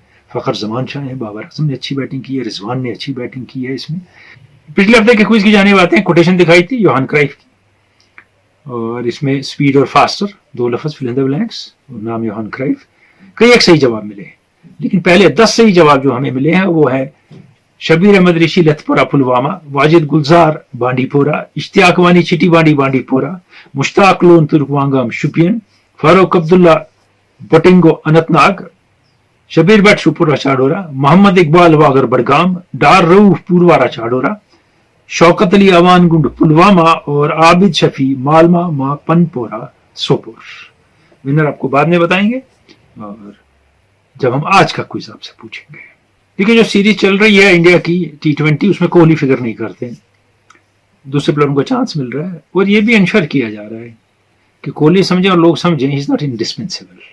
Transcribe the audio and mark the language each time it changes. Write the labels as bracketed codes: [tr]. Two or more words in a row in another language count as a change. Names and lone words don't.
[ur] فخر زمان چھائے ہیں، بابر اعظم نے اچھی بیٹنگ کی ہے، رضوان نے اچھی بیٹنگ کی ہے. اس میں پچھلے ہفتے کے کوئز کی جانب آتے ہیں، کوٹیشن دکھائی تھی یوہان کرائف کی، اور اس میں سپیڈ اور فاسٹر 2 لفظ [en] fill in the blanks, [ur] نام یوہان کرائف. کئی ایک صحیح جواب ملے ہیں، لیکن پہلے 10 صحیح جواب جو ہمیں ملے ہیں وہ ہے شبیر احمد ریشی لت پورہ پلوامہ، واجد گلزار بانڈی پورہ، اشتیاق وانی چٹی بانڈی پورہ، مشتاق لون ترکوانگام شپین، فاروق عبداللہ بٹنگو اننت ناگ، شبیر بٹ شپورہ چاڈورہ، محمد اقبال واگر بڑگام، ڈار روف پوروارہ چاڈورہ، شوکت علی اوان گنڈ پلوامہ، اور عابد شفیع مالما ما پنپورہ سوپور. ونر آپ کو بعد میں بتائیں گے اور جب ہم آج کا کوئز آپ سے پوچھیں گے. کیونکہ جو سیریز چل رہی ہے انڈیا کی T20، اس میں کوہلی فگر نہیں کرتے، دوسرے پلیئروں کو چانس مل رہا ہے، اور یہ بھی انشور کیا جا رہا ہے کہ کوہلی سمجھیں اور لوگ سمجھیں [en] he is not indispensable.